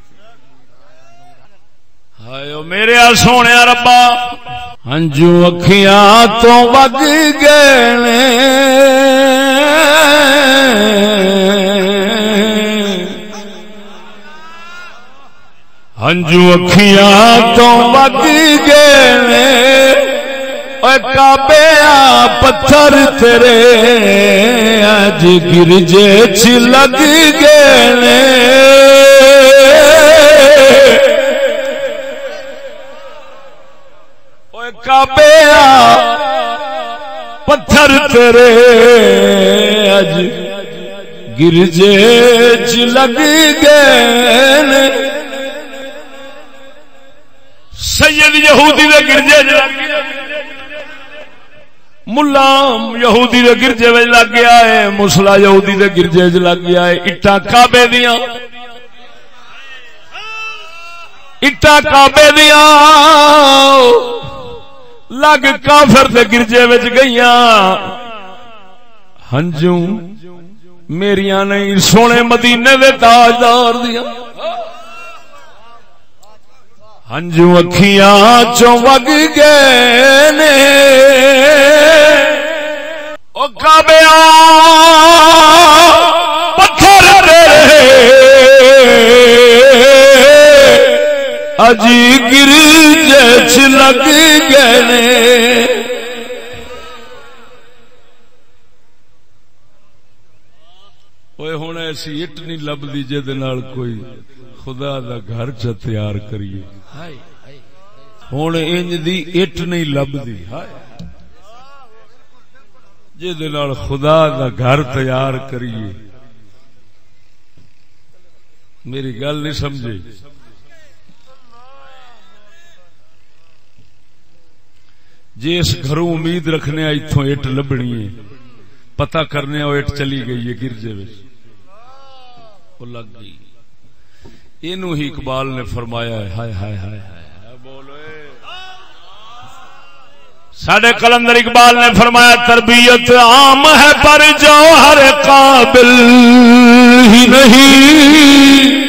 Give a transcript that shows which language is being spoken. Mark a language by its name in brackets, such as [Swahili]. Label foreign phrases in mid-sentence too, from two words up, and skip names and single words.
[Punjabi] ہائے میرے سونے ربا، ہنجو اکھیاں تو وگ گئے نے، ہنجو اکھیاں تو وگ گئے نے، اے کعبے پتھر تیرے اج گرجے چ لگ گئے نے، اے کعبے پتھر تیرے اج گرجے چ لگ گئے نے، سید یہودی دے گرجے چ لگ گئے، ملا یہودی دے گرجے وچ لگ گیا ہے، مسلا یہودی دے گرجے وچ لگ گیا ہے، اٹا کعبے دیاں، اٹا کعبے دیاں لگ کافر دے گرجے وچ گئیاں، ہنجو میریاں نہیں سونے مدینے دے تاجدار دیاں، ہنجو اکھیاں چوں وگ گئے نے، او کعبے پتھر تیرے اجی گرجے چ لگ گئے نے، اوے ہن ایسی اٹ نہیں لبدی جے دے نال کوئی خدا دا گھر چ تیار کریے، ہن انج دی اٹ نہیں لبدی جے دے نال خدا دا گھر تیار کریے، میری گل نہیں سمجھے، جی اس گھروں امید رکھنے اتوں اٹ لبنی ہے، [Urdu] پتہ کرنے وہ اٹ چلی گئی ہے گرجے میں، [Punjabi] وہ لگ گئی، اینو ہی اقبال نے فرمایا ہے، ہائے ہائے ہائے ہائے، بولو ساڈے قلندر اقبال نے فرمایا [Urdu] تربیت عام ہے پر جوہر قابل ہی نہیں،